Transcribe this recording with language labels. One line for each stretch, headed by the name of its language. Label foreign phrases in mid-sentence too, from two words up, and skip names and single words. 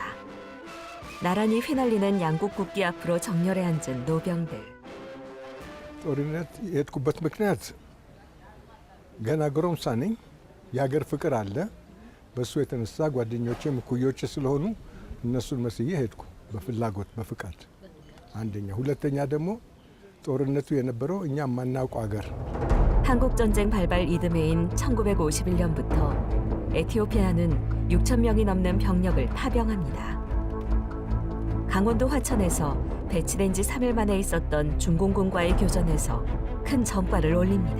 Korean: 나란히 휘날리는 양국 국기 앞으로 정렬해 앉은 노병들.
Amharic: ጦርነት የሄድኩበት ምክንያት ገና ጎረምሳ ነኝ። የሀገር ፍቅር አለ። በሱ የተነሳ ጓደኞቼም እኩዮቼ ስለሆኑ እነሱን መስዬ ሄድኩ በፍላጎት በፍቃድ። አንደኛ። ሁለተኛ ደግሞ ጦርነቱ የነበረው እኛ የማናውቀው አገር
Korean: 한국 전쟁 발발 이듬해인 1951년부터 에티오피아는 6천 명이 넘는 병력을 파병합니다. 강원도 화천에서 배치된 지 3일 만에 있었던 중공군과의 교전에서 큰 전과를 올립니다.